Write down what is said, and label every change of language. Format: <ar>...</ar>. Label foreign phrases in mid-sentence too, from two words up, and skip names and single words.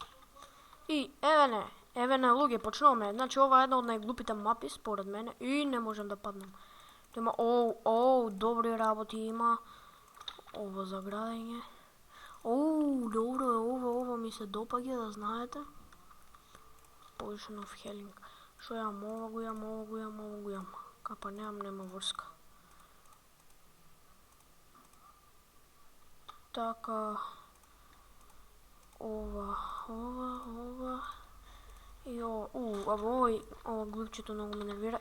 <mk>И еве не, луѓе, почнуваме. Значи ова е една од најглупите мапи според мене и не можам да паднам. Има добри работи има. Ова за градење. Добро е ова ми се допаѓа, да знаете.</mk> <en>Potion of healing.</en> <mk>Шо јам, ова го јам. Капа нема врска. Така, ова и ова глупчето многу ме нервира.</mk>